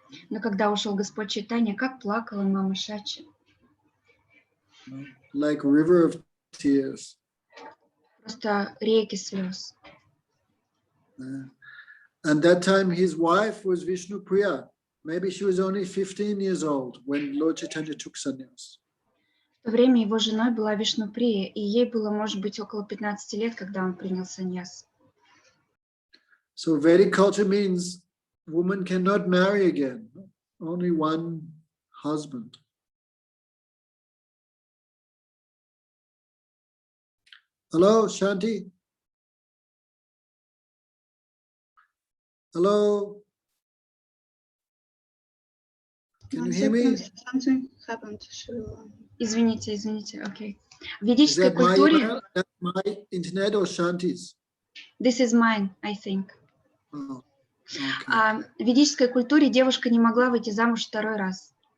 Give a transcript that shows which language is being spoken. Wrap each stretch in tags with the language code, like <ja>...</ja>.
<ru>Но когда ушел Господь Чайтанья, как плакала мама Шачи.</ru> <en>Like river of tears.</en> <ru>Просто реки слез.</ru> <en>And that time his wife was Vishnu Priya. Maybe she was only 15 years old when Lord Chaitanya took sannyas.</en> <ru>В то время его женой была Вишнуприя, и ей было, может быть, около 15 лет, когда он принял саньяс.</ru> <en>So Vedic culture means woman cannot marry again. Only one husband. Hello, Shanti. Hello. Can you hear me? Something happened.</en> <ru>Извините, окей. В ведической</ru> <en>Is that my</en> <ru>культуре...</ru> <en>email? That's my internet or Shanti's? This is mine, I think. Oh, okay.</en> <ru>В ведической культуре девушка не могла выйти замуж второй раз.</ru>